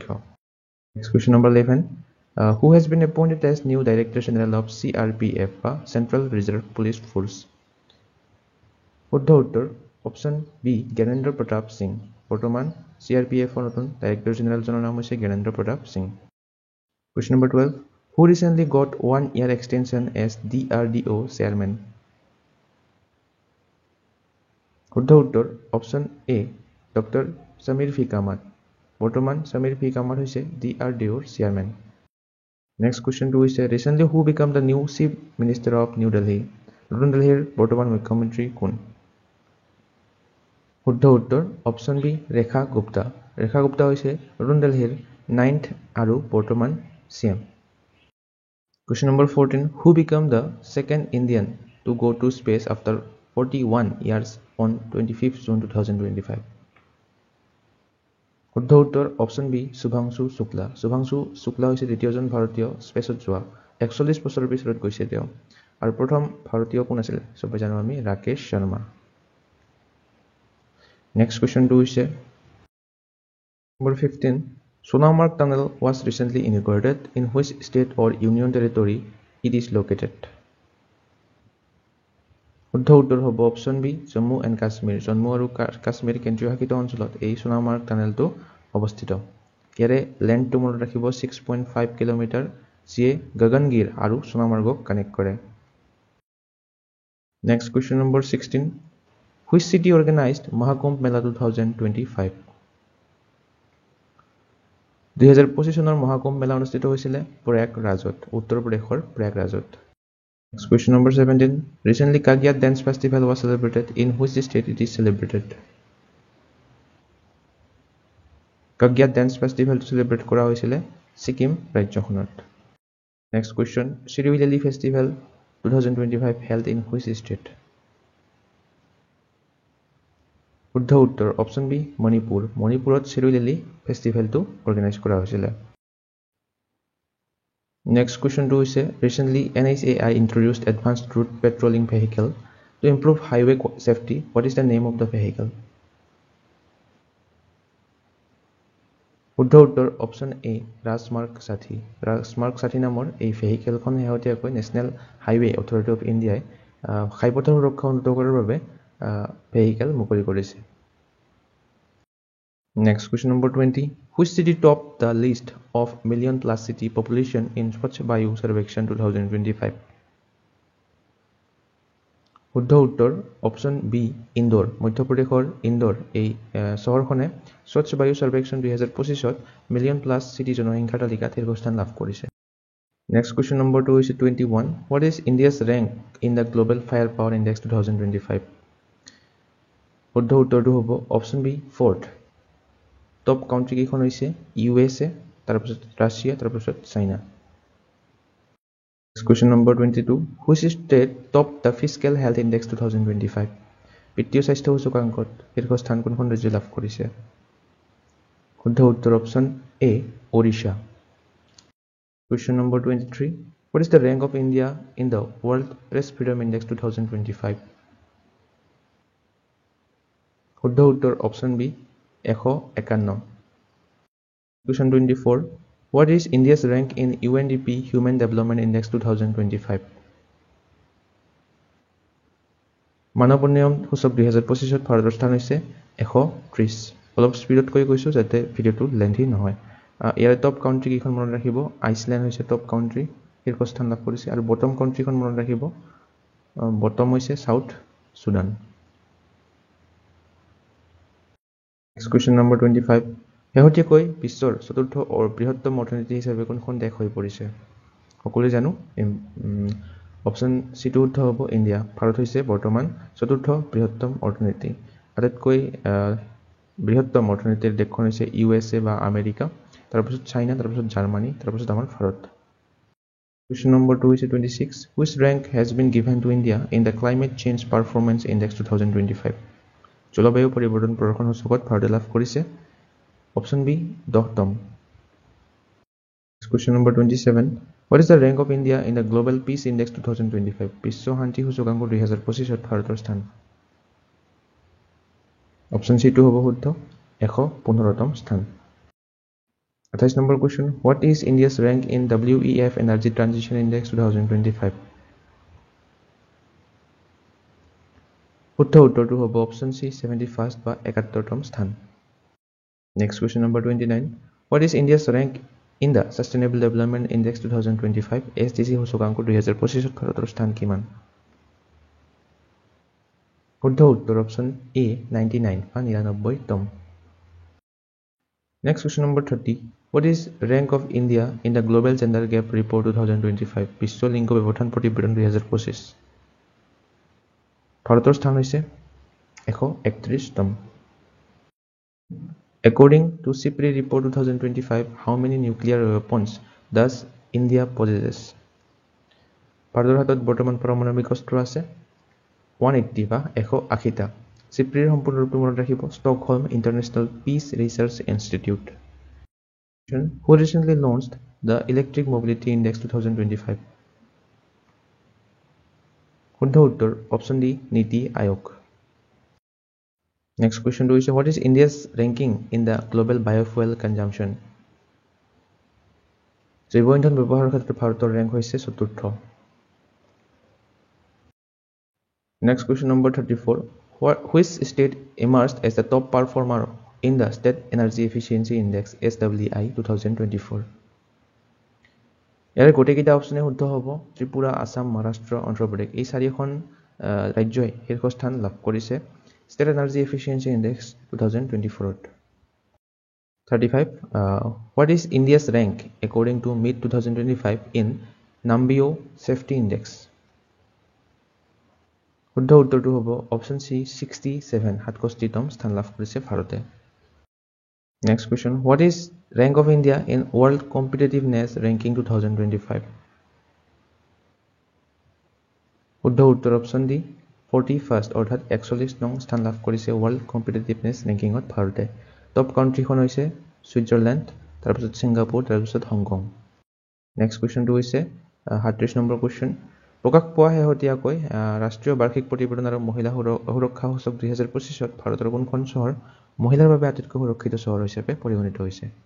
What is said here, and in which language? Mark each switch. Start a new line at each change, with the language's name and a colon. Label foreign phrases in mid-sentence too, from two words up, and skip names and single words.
English: Next question number 11, who has been appointed as new director general of CRPF বা Central Reserve Police Force?
Assamese: শুদ্ধ উত্তৰ অপশ্যন বি জ্ঞানেন্দ্ৰ প্ৰতাপ সিং বৰ্তমান CRPFৰ নতুন
English: director generalজনৰ
Assamese: নাম হৈছে জ্ঞানেন্দ্ৰ প্ৰতাপ সিং
English: Question number 12 Who recently got 1-year extension as DRDO chairman
Assamese: শুদ্ধ উত্তৰ অপশ্যন এ ডক্টৰ সমীৰ ভি কামাত বৰ্তমান সমীৰ ভি কামাত হৈছে DRDOৰ চেয়াৰমেন
English: Next question 2 is recently who became the new chief minister of New Delhi
Assamese: নতুন দিল্লীৰ বৰ্তমান মুখ্যমন্ত্ৰী কোন শুদ্ধ উত্তৰ অপশ্যন বি ৰেখা গুপ্তা হৈছে নতুন দিল্লীৰ 9th আৰু বৰ্তমান CM
English: Question number 14 Who became the second Indian to go to space after 41 years on 25th June 2025
Assamese: শুদ্ধ উত্তৰ অপশ্যন বি শুভাংশু শুক্লা হৈছে দ্বিতীয়জন ভাৰতীয় স্পেচত যোৱা 41 বছৰৰ পিছত গৈছে তেওঁ আৰু প্ৰথম ভাৰতীয় কোন আছিল সবে জানো আমি ৰাকেশ শৰ্মা
English: Next question 2 is number 15 Sonamarg Tunnel was recently inaugurated in which state or union territory it is located
Assamese: শুদ্ধ উত্তৰ হ'ব অপশ্যন বি জম্মু এণ্ড কাশ্মীৰ জম্মু আৰু কাশ্মীৰ কেন্দ্ৰীয় শাসিত অঞ্চলত এই সোনামাৰ্গ টানেলটো অৱস্থিত ইয়াৰে লেন্থটো মনত ৰাখিব 6.5 কিলোমিটাৰ যিয়ে গগনগিৰ আৰু সোনামাৰ্গক কানেক্ট কৰে
English: Next question number 16 Which city organized Mahakumbh Mela 2025 2025
Assamese: চনৰ মহাকুম্ভ মেলা অনুষ্ঠিত হৈছিল প্ৰয়াগৰাজত উত্তৰ প্ৰদেশৰ প্ৰয়াগৰাজত
English: Next question number 17 Recently Kagyat Dance Festival was celebrated in which state it is celebrated Kagyat Dance Festival celebrate
Assamese: কৰা হৈছিল সিকিম ৰাজ্যখনত
English: Next question Shirui Lali Festival 2025 held in which state
Assamese: শুদ্ধ উত্তৰ অপশ্যন বি মণিপুৰত
English: Shirui Lali
Assamese: ফেষ্টিভেলটো অৰ্গেনাইজ কৰা হৈছিল
English: Next question 2 is recently NHAI introduced advanced route patrolling vehicle to improve highway safety what is the name of the vehicle
Assamese: শুদ্ধ উত্তৰ অপশ্যন এ ৰাজমাৰ্গ 60 নামৰ এই ভেহিকেলখন হেহতীয়াকৈ নেশ্যনেল হাইৱে অথৰিটি অফ ইণ্ডিয়াই ঘাইপথৰ সুৰক্ষা উন্নত কৰাৰ বাবে ভেহিকেল মুকলি কৰিছে
English: Next question number 20 Which city topped the list of million plus city population in Swachh Vayu Survekshan 2025
Assamese: শুদ্ধ উত্তৰ অপশ্যন বি ইন্দোৰ মধ্যপ্ৰদেশৰ ইন্দোৰ এই চহৰখনে স্বচ্ছ বায়ু সাৰ্বেক্ষণ 2025ত
English: million plus city
Assamese: জনসংখ্যাৰ তালিকাত শীৰ্ষস্থান লাভ কৰিছে
English: Next question number 2 is 21 What is India's rank in the Global Firepower Index 2025
Assamese: শুদ্ধ উত্তৰটো হ'ব অপশ্যন বি 4th টপ কাউন্ট্ৰি কেইখন হৈছে USA তাৰপিছত ৰাছিয়া তাৰপিছত চাইনা
English: Question number 22 Which state topped the Fiscal Health Index 2025
Assamese: বিত্তীয় স্বাস্থ্য সূচকাংকত শীৰ্ষস্থান কোনখন ৰাজ্যই লাভ কৰিছে শুদ্ধ উত্তৰ অপশ্যন এ ওড়িশা
English: Question number 23 What is the rank of India in the World Press Freedom Index 2025
Assamese: শুদ্ধ উত্তৰ অপশ্যন বি
English: 151 Question 24 What is India's rank in UNDP Human Development Index 2025
Assamese: মানৱ উন্নয়ন সূচক 2025ত ভাৰতৰ স্থান হৈছে 130 অলপ স্পিডত কৈ কৈছো যাতে ভিডিওটো লেন্থি নহয় ইয়াৰ
English: top country
Assamese: কিখন মনত ৰাখিব আইসল্যান্ড হৈছে
English: top country
Assamese: শীৰ্ষস্থান লাভ কৰিছে আৰু
English: bottom countryখন
Assamese: মনত ৰাখিব বটম হৈছে সাউথ সুদান
English: Next question number 25
Assamese: শেহতীয়াকৈ বিশ্বৰ চতুৰ্থ বৃহত্তম অৰ্থনীতি হিচাপে কোনখন দেশ হৈ পৰিছে সকলোৱে জানো অপশ্যন সি টু উত্তৰ হ'ব ইণ্ডিয়া ভাৰত হৈছে বৰ্তমান চতুৰ্থ বৃহত্তম অৰ্থনীতি আটাইতকৈ বৃহত্তম অৰ্থনীতিৰ দেশখন হৈছে USA বা আমেৰিকা তাৰপিছত চাইনা তাৰপিছত জাৰ্মানী তাৰপিছত আমাৰ ভাৰত
English: Question number 2 is 26 Which rank has been given to India in the Climate Change Performance Index 2025
Assamese: জলবায়ু পৰিৱৰ্তন প্ৰদৰ্শন সূচকত ভাৰতে লাভ কৰিছে
English: Option B, 10ম Question number 27 What is the rank of India in the Global Peace Index 2025
Assamese: বিশ্ব শান্তি সূচকাংক 2025ত ভাৰতৰ স্থান
English: Option C
Assamese: হ'ব শুদ্ধ 115তম স্থান
English: 28 নম্বৰ question What is India's rank in WEF Energy Transition Index 2025
Assamese: শুদ্ধ উত্তৰটো হ'ব অপশ্যন চি
English: 71st
Assamese: বা 71তম স্থান
English: Next question number 29 what is India's rank in the Sustainable Development Index 2025 SDC
Assamese: সূচকাংক 2025 ভাৰতৰ স্থান কিমান শুদ্ধ উত্তৰ অপশ্যন এ 99 বা 99তম
English: Next question number 30 what is rank of India in the Global Gender Gap Report 2025
Assamese: বিশ্ব লিংগ ব্যৱধান প্ৰতিবেদন 2025 ভাৰতৰ স্থান হৈছে 131তম
English: According to CIPRI report 2025, how many nuclear weapons does India possess?
Assamese: ভাৰতৰ হাতত বৰ্তমান পাৰমাণৱিক অস্ত্ৰ আছে 180 বা 180টা CIPRIৰ সম্পূৰ্ণৰূপে মনত ৰাখিব
English: ষ্টকহোলম ইণ্টাৰনেশ্যনেল পিচ ৰিচাৰ্চ ইনষ্টিটিউট who recently launched the Electric Mobility Index 2025
Assamese: শুদ্ধ উত্তৰ অপশ্যন ডি
English: নীতি আয়োগ Next question is what is India's ranking in the global biofuel consumption?
Assamese: জৈৱ ইন্ধন ব্যৱহাৰৰ ক্ষেত্ৰত ভাৰতৰ ৰেংক হৈছে ৪ৰ্থ
English: Next question number 34 which state emerged as the top performer in the State Energy Efficiency Index SEI 2024
Assamese: ইয়াৰে গোটেইকেইটা অপশ্যনে শুদ্ধ হ'ব ত্ৰিপুৰা আসাম মহাৰাষ্ট্ৰ অন্ধ্ৰ প্ৰদেশ এই চাৰিখন ৰাজ্যই শীৰ্ষস্থান লাভ কৰিছে State Energy Efficiency Index 2024.
English: 35. What is India's rank according to MIT 2025 in Nambio Safety Index?
Assamese: শুদ্ধ উত্তৰটো হ'ব অপশ্যন চি 67 67তম স্থান লাভ কৰিছে ভাৰতে
English: Next question. What is rank of India in World Competitiveness Ranking 2025?
Assamese: শুদ্ধ উত্তৰ অপশ্যন ডি 41st অৰ্থাৎ 41 নং স্থান লাভ কৰিছে
English: World Competitiveness rankingত
Assamese: ভাৰতে
English: top countryখন
Assamese: হৈছে সুইজাৰলেণ্ড তাৰপিছত সিংগাপুৰ তাৰপিছত হংকং
English: next questionটো
Assamese: হৈছে 38 নম্বৰ কুৱেশ্যন প্ৰকাশ পোৱা শেহতীয়াকৈ ৰাষ্ট্ৰীয় বাৰ্ষিক প্ৰতিবেদন আৰু মহিলা সুৰক্ষা সূচক 2025ত ভাৰতৰ কোনখন চহৰ মহিলাৰ বাবে আটাইতকৈ সুৰক্ষিত চহৰ হিচাপে পৰিগণিত হৈছে